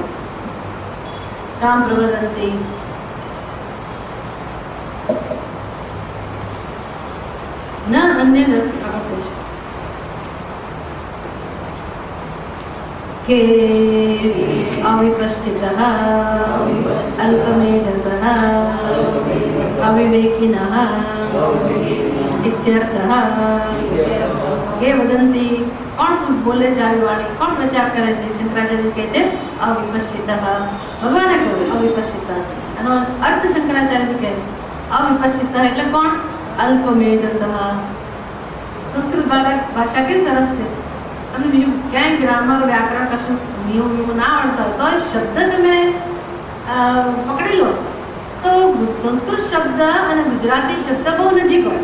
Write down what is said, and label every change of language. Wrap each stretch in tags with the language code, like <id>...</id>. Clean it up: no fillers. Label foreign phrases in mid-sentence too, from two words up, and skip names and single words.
<sa>રામ પ્રવદંતી ન અન્ય રસ કે અવિપશ્ચિતઃ અલ્પમેધસઃ અવિવેकिनः इत्यर्थः. ये वदन्ति</sa> <hi>कौन बोले</hi> <gu>છે આવી વાણી, કોણ પ્રચાર કરે છે? શંકરાચાર્ય કહે છે અવિપશ્ચિતઃ. ભગવાને કહ્યું અવિપશ્ચિતઃ. એનો અર્થ શંકરાચાર્ય કહે છે અવિપશ્ચિતઃ એટલે કોણ? અલ્પમેધસઃ. સંસ્કૃત ભાષા કેવી સરસ છે. તમને બીજું ક્યાંય ગ્રામર વ્યાકરણ કશું નિયમ ના આવડતા હોય તો શબ્દ તમે પકડી લો તો સંસ્કૃત શબ્દ અને ગુજરાતી શબ્દ બહુ નજીક હોય.</gu>